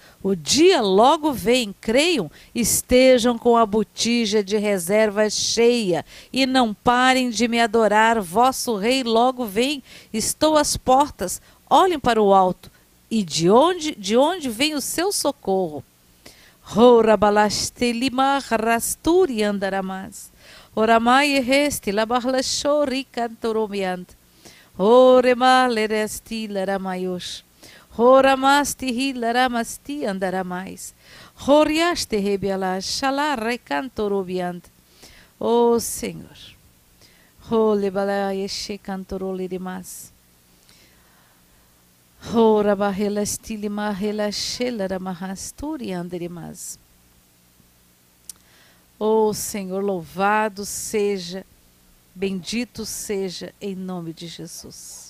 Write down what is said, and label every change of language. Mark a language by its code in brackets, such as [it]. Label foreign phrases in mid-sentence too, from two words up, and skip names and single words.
[pt] O dia logo vem, creiam, estejam com a botija de reserva cheia e não parem de me adorar. Vosso rei logo vem, estou às portas, olhem para o alto. E de onde vem o seu socorro? Horabalastelima rasturi andaramas. Oramai resti labarlashori cantoromiant. Orema leresti laramayos. Horamasti hilaramasti andaramais. Horiaste rebialas shalar recantorobiant. Oh Senhor. Holebalayeshe cantorolirimas. Oh Senhor, louvado seja, bendito seja em nome de Jesus.